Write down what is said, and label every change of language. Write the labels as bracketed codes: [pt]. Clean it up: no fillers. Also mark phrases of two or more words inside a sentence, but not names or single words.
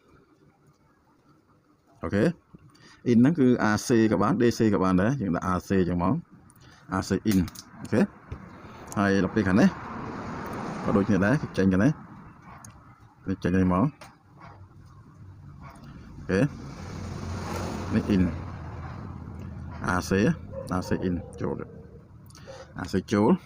[km] អូខេ in ហ្នឹងគឺ AC ក៏បាន DC ក៏បានដែរយើងដាក់ AC ចឹងមក [en] AC in [km] អូខេហើយដល់ពេលខាងនេះក៏ដូចគ្នាដែរចេញខាងនេះចេញនេះមកអូខេនេះ [en] in AC in [km] ចូលAC ចូល